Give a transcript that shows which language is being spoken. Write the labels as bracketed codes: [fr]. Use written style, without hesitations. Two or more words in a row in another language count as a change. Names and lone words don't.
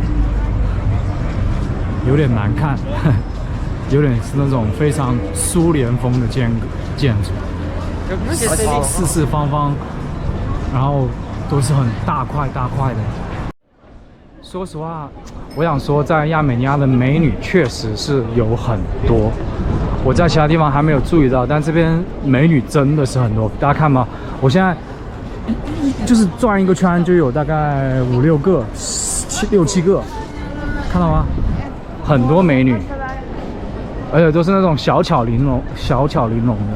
[zh] 有點難看，有點是那種非常蘇聯風的建築，四四方方，然後都是很大塊大塊的。說實話，我想說，在亞美尼亞的美女確實是有很多，我在其他地方還沒有注意到，但這邊美女真的是很多。大家看嘛，我現在就是轉一個圈就有大概5、6個、6、7個，看到嗎？很多美女，而且都是那種小巧玲瓏的。